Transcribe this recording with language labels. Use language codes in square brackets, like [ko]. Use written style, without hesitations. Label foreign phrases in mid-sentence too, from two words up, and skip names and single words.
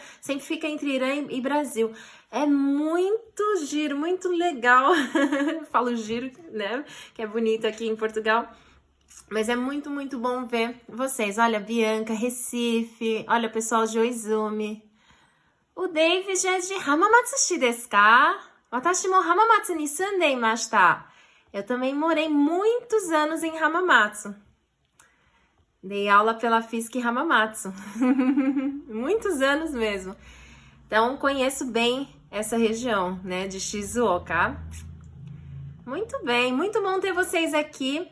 [pt] Sempre fica entre Irã e Brasil. É muito giro, muito legal. Falo giro, né, que é bonito aqui em Portugal. Mas é muito, muito bom ver vocês. Olha, Bianca, Recife. Olha, pessoal de Oizumi. O David é de Hamamatsu [ja] ですか? 私も Hamamatsu に住んでいました. [pt] Eu também morei muitos anos em Hamamatsu. Dei aula pela FISC Hamamatsu. Muitos anos mesmo. Então, conheço bem essa região, né, de Shizuoka. Muito bem, muito bom ter vocês aqui.